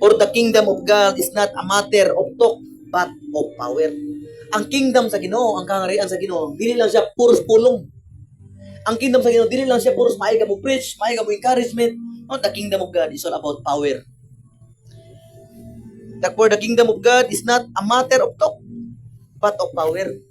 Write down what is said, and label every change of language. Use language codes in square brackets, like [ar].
[en] For the kingdom of God is not a matter of talk, but of power. [ceb] Ang kingdom sa Ginoo, ang kaharian sa Ginoo, dili lang siya puros pulong. Ang kingdom sa Ginoo, dili lang siya puros maayo ka mo preach, maayo ka mo encouragement. [en] No, the kingdom of God is all about power. For the kingdom of God is not a matter of talk, but of power.